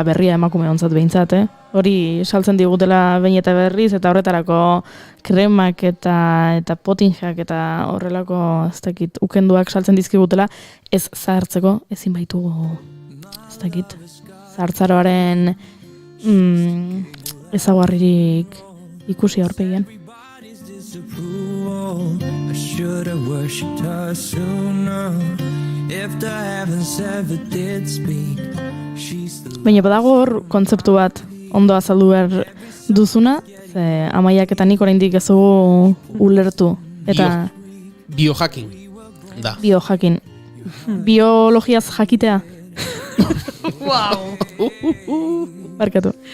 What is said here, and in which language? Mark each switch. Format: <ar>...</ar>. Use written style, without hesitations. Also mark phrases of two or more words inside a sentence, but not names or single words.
<eu>berria emakume ontzat behintzat, Hori saltzen digutela behin eta berriz, eta horretarako kremak eta potinjak eta horrelako ez dakit ukenduak saltzen dizkigutela, ez zahartzeko ezin baitugu ez dakit zahartzaroaren ezaguarririk ikusi aurpegian.</eu> <en>I should have worshipped her sooner. If the heavens ever did speak, she's the...</en> <eu>Baina badago hor kontzeptu bat ondo azaldu behar duzuna, ze Amaiak eta nik oraindik ez dugu ulertu. Eta Biohacking da. Biohacking. Biologiaz jakitea.</eu> <en>Wow.</en> <eu>Barkatu.</eu>